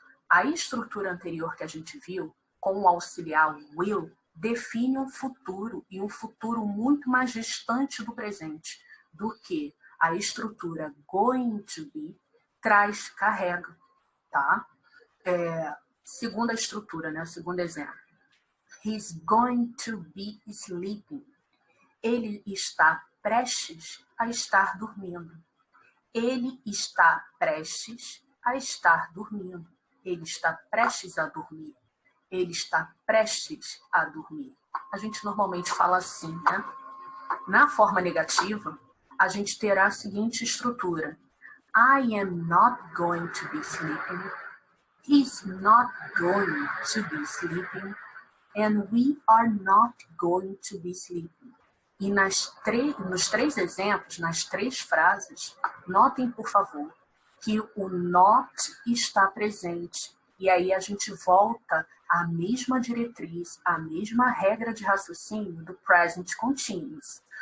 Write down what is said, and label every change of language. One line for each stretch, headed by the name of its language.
Portuguese: A estrutura anterior que a gente viu, com o auxiliar will, define um futuro, e um futuro muito mais distante do presente do que a estrutura going to be carrega, tá? Segunda estrutura, né? Segundo exemplo.
English: He's going to be sleeping.
Portuguese: Ele está prestes a estar dormindo. Ele está prestes a estar dormindo. Ele está prestes a dormir. Ele está prestes a dormir. A gente normalmente fala assim, né? Na forma negativa, a gente terá a seguinte estrutura.
English: I am not going to be sleeping. He's not going to be sleeping. And we are not going to be sleeping.
Portuguese: E nos três exemplos, nas três frases, notem, por favor, que o not está presente. E aí a gente volta à mesma diretriz, à mesma regra de raciocínio do present continuous.